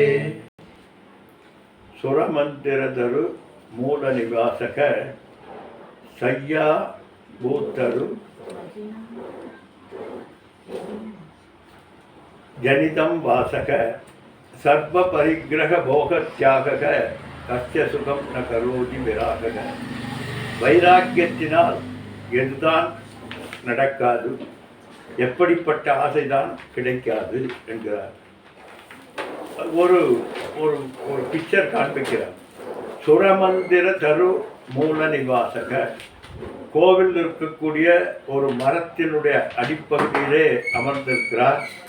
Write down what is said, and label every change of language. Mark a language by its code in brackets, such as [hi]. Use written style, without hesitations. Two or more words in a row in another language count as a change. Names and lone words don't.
[sa] सुरमन्दिरतरु मूलनिवासक शय्या भूतरु जनितं वासक सर्वपरिग्रह भोगत्यागक कस्य सुखं न करोति विरागक [ta] வைராக்கியத்தினால் எதுதான் நடக்காது, எப்படிப்பட்ட ஆசைதான் கிடைக்காது என்கிறார். ஒரு ஒரு ஒரு பிக்சர் காண்பிக்கிறார். [sa] सुरमन्दिर तरु मूल निवासक, [ta] கோவில் இருக்கக்கூடிய ஒரு மரத்தினுடைய அடிப்பகுதியிலே அமர்ந்திருக்கிறார்.